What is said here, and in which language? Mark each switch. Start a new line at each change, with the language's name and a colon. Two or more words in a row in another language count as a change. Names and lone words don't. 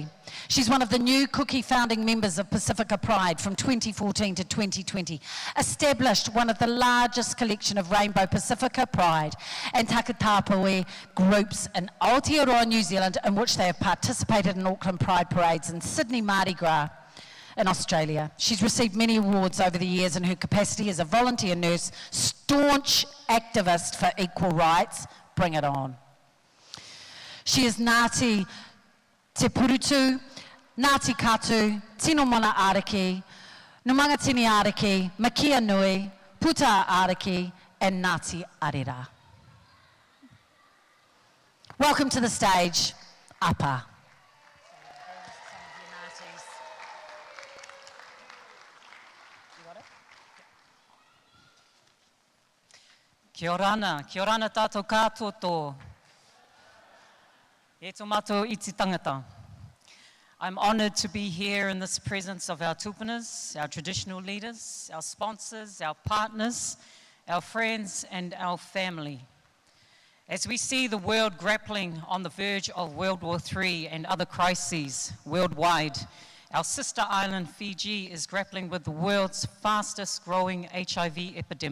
English: She's one of the new Cookie founding members of Pacifica Pride from 2014 to 2020, established one of the largest collection of Rainbow Pacifica Pride and Takatapawe groups in Aotearoa, New Zealand, in which they have participated in Auckland Pride Parades and Sydney Mardi Gras in Australia. She's received many awards over the years in her capacity as a volunteer nurse, staunch activist for equal rights. Bring it on. She is Ngāti Te Purutu, Ngāti Katu, Tino Mana Ariki, Numangatini Ariki, Makia Nui, Puta Ariki, and Ngāti Arira. Welcome to the stage, Apa.
Rarotongan: Kia orana tātou kātoto. E tō mātou iti tangata.
English: I'm honoured to be here in this presence of our tupunas, our traditional leaders, our sponsors, our partners, our friends and our family. As we see the world grappling on the verge of World War III and other crises worldwide, our sister island Fiji is grappling with the world's fastest growing HIV epidemic.